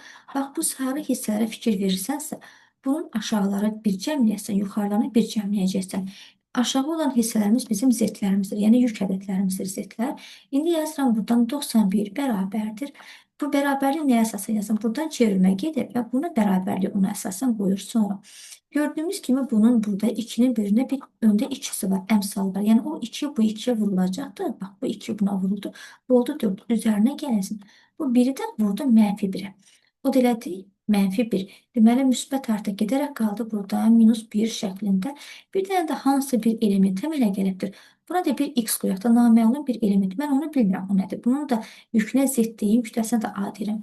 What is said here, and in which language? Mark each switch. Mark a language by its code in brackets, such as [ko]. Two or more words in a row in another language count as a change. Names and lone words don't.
[az] Bax, bu sarı hissələrə fikir verirsənsə, bunun aşağıları bir cəmləyəsən, yuxarılarını bir cəmləyəcəksən. Aşağı olan hissələrimiz bizim Z-lərimizdir, yəni yük ədədlərimizdir Z-lər. İndi yazıram buradan 91 bərabərdir. Bu bərabərlik nəyə əsasən yazın? Buradan çevirmə gedir və buna bərabərlik ona əsasən qoyur sonra. [tr] Gördüğümüz kimi bunun burada 2'nin birine bir önde ikisi var. Emsal var. Yani o 2 bu 2'ye vurulacaktı. Bak bu 2 buna vuruldu. Bu oldu 4. Üzerine gelsin. Bu biri de vurdu mənfi 1'e. [az] O da elədi -1. Deməli, müsbət artıq gedərək qaldı burada -1 şəklində. Bir dənə də hansı bir element əmələ gəlibdir. Buna da bir x qoyaq da naməlum bir element. Mən onu bilmirəm o nədir. Bunun da yükünə z deyim, kütləsinə də a deyirəm.